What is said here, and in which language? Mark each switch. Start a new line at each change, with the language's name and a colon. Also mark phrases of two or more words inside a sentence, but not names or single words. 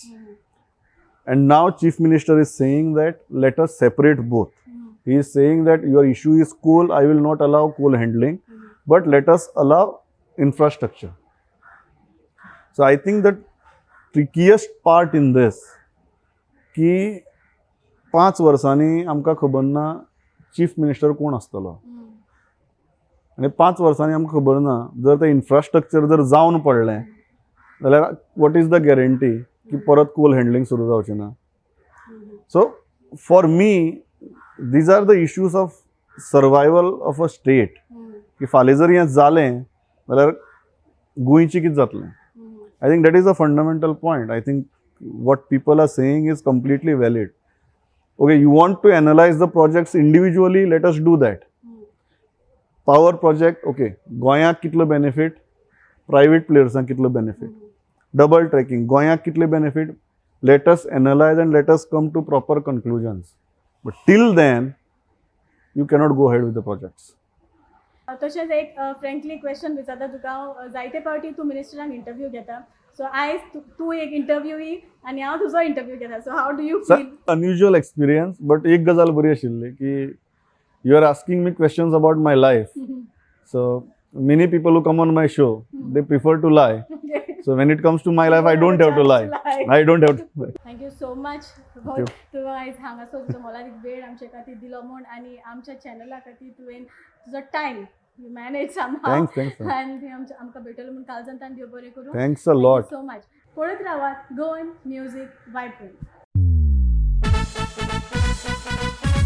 English: And now Chief Minister is saying that let us separate both. He is saying that your issue is coal, I will not allow coal handling, but let us allow infrastructure. So I think the trickiest part in this
Konkani: की 5 वर्सांनी आमकां खबर ना
English: Chief Minister
Konkani: कोण आसतलो, आनी 5 वर्सांनी आमकां खबर ना जर तें इन्फ्रास्ट्रक्चर जर जावन पडलें जाल्यार
English: what is the guarantee
Konkani: की परत
English: coal handling
Konkani: सुरू जावचें ना.
English: so for me these are the issues of survival of a state.
Konkani: की फाल्यां जर हें जालें जाल्यार गोंयचें कितें जातलें.
English: I think that is a fundamental point. I think what people are saying is completely valid. Okay, you want to analyze the projects individually, let us do that. Power project,
Konkani: okay, गोंयाक कितलो benefit, private playersank कितलो benefit.
English: Double tracking,
Konkani: गोंयाक कितले benefit,
English: let us analyze and let us come to proper conclusions. But till then, you cannot go ahead with the projects.
Konkani: तशेंच एक
English: frankly question
Konkani: विचारता तुका. हांव जायते फावटी तूं मिनिस्टरांक इंटरव्यू घेता. सो आयज तूं एक इंटरव्यूई आनी हांव तुजो इंटरव्यू घेता.
English: so how do you feel? Unusual experience, but
Konkani: एक गजाल बरी आशिल्ली की
English: you are asking me questions about my life. So many people who come on my show, they prefer to lie. So when it comes to my life, I don't have to lie. I don't have to lie. Thank you so much.
Konkani: तुवें आयज हांगासर तुजो मोलादीक वेळ आमचे खातीर दिलो म्हूण आनी आमच्या चॅनला खातीर तुवें तुजो
English: time you manage somehow. Thanks.
Konkani: आनी आमकां भेटलो म्हूण काळजांतल्यान देव बरें करूं.
English: Thanks a lot. so much.
Konkani: पळयत रावात गोवन म्युझिक वायब्रंट.